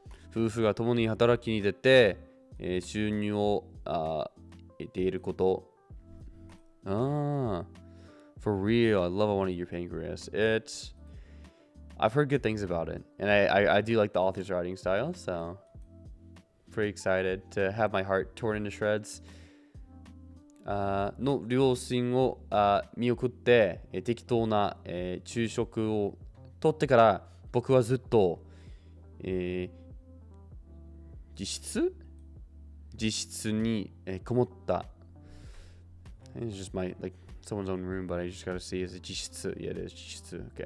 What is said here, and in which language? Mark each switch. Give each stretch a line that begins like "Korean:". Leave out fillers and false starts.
Japanese: 夫婦が共に働きに出て、収入を得ていること。
English: For real, I love a one-eat your pancreas. I've heard good things about it, and I do like the author's writing style, so pretty excited to have my heart torn into shreds.
Japanese: の両親を見送って、適当な、昼食をとってから僕はずっと、自室に、こもった。
English: It's just my like someone's own room, but I just gotta see is it 自室? Yeah, it is 自室.